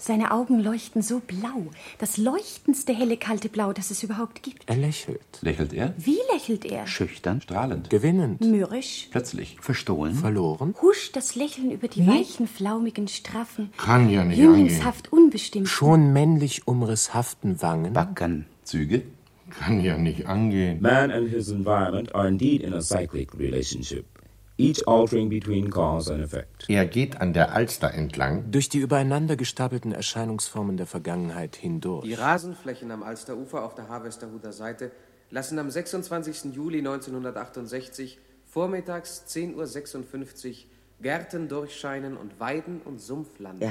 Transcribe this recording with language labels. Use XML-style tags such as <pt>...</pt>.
<de>Seine Augen leuchten so blau, das leuchtendste helle, kalte Blau, das es überhaupt gibt. Er lächelt. Lächelt er? Wie lächelt er? Schüchtern. Strahlend. Gewinnend. Mürrisch. Plötzlich. Verstohlen. Verloren. Huscht das Lächeln über die weichen, flaumigen, straffen. Kann ja nicht angehen. Jünglingshaft unbestimmt. Schon männlich umrisshaften Wangen. Backen. Züge. Kann ja nicht angehen.</de> <en>Man and his environment are indeed in a cyclic relationship. Each altering between cause and effect.</en> <de>Er geht an der Alster entlang. Durch die übereinander gestapelten Erscheinungsformen der Vergangenheit hindurch. Die Rasenflächen am Alsterufer auf der Harvesterhuder Seite lassen am 26. Juli 1968 vormittags 10.56 Uhr Gärten durchscheinen und Weiden und Sumpfland.</de>